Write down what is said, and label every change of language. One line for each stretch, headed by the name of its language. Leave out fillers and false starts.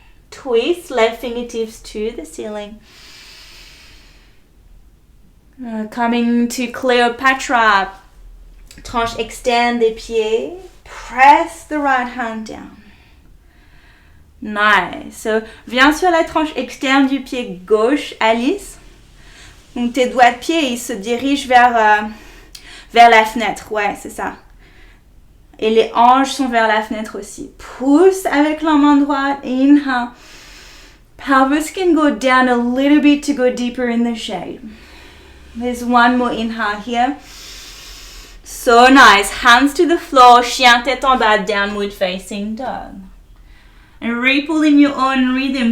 English: Twist, left fingertips to the ceiling. Coming to Cleopatra.
French: Tranche extend des pieds.
English: Press the right hand down. Nice.
French: So, viens sur la tranche externe du pied gauche, Alice. Donc, tes doigts de pied, ils se dirigent vers la fenêtre. Ouais, c'est ça. Et les hanches sont vers la fenêtre aussi. Pousse avec la main droite.
English: Inhale. Pelvis can go down a little bit to go deeper in the shade. There's one more inhale here. So nice. Hands to the floor.
French: Chien tête en bas.
English: Downward facing dog. And ripple in your own rhythm.